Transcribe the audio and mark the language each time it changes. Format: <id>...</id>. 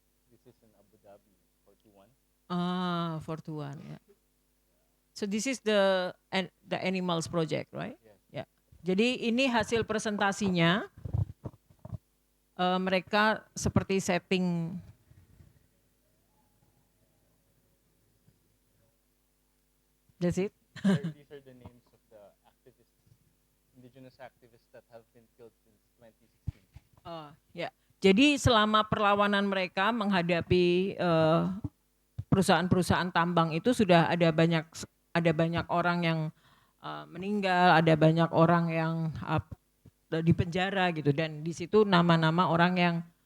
<en>This is in Abu Dhabi, 421.</en> <id>421 ya.</id> <en>So this is the animals project, right? Yes.</en> <id>Ya. Jadi ini hasil presentasinya. Mereka seperti setting</id> <en>that's it. These are the names of the activists, indigenous activists that have been killed since 2016.</en> <id>Ya. Jadi selama perlawanan mereka menghadapi perusahaan-perusahaan tambang itu sudah ada banyak orang yang meninggal, ada banyak orang yang di penjara gitu dan di situ nama-nama orang yang</id>